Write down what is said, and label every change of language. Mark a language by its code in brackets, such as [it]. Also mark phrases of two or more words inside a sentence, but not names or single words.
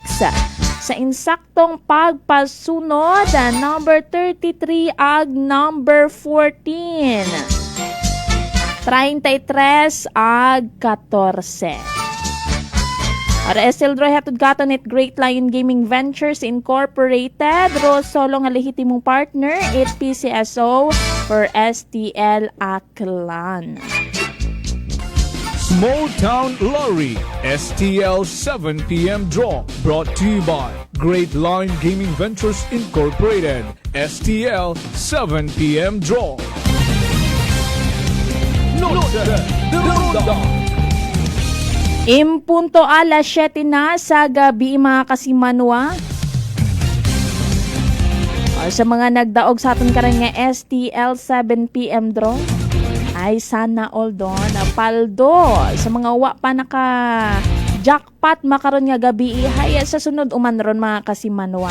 [akl] Sa insaktong pagpasunod, number 33 ag number 14. 33 ag 14. Para Estel Draw hatod gaton it Great Lion Gaming Ventures Incorporated. Ro solo nga lehitimong partner it PCSO for STL Aklan. [en] Small Town Lottery STL 7 PM draw brought to you by Great Line Gaming Ventures Incorporated. STL 7 PM draw. [es] Noche de Ronda. [akl] Impunto alas 7 na sa gabi mga kasimanwa. Sa mga nagdaog sa aton karon nga STL 7pm draw ay [tl] sana all [akl] doon paldo sa mga wa pa naka jackpot makaron nga gabi hay sa sunod uman ron mga kasimanwa.